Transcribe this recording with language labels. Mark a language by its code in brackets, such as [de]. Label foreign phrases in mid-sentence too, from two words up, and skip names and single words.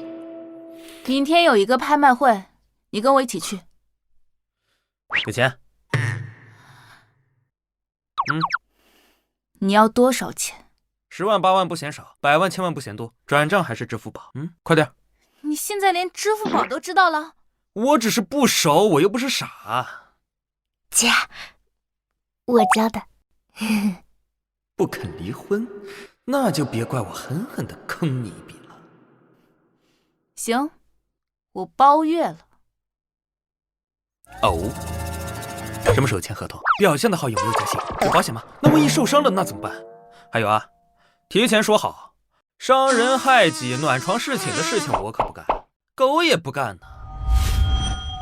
[zh] 明天有一個拍賣會，你跟我一起去。有錢？你要多少錢？10萬8萬不嫌少，100萬1000萬不嫌多，轉賬還是支付寶？快點！你現在連支付寶都知道了？我只是不熟，我又不是傻。姐，我教的。不肯離婚，那就別怪我狠狠地坑你一筆了。行，我包月了。哦，什麼時候簽合同？表現得好有沒有加薪？有保險嗎？那萬一受傷了那怎麼辦？還有啊，提前說好，傷人害己、暖床侍寢的事情我可不幹，狗也不幹呢。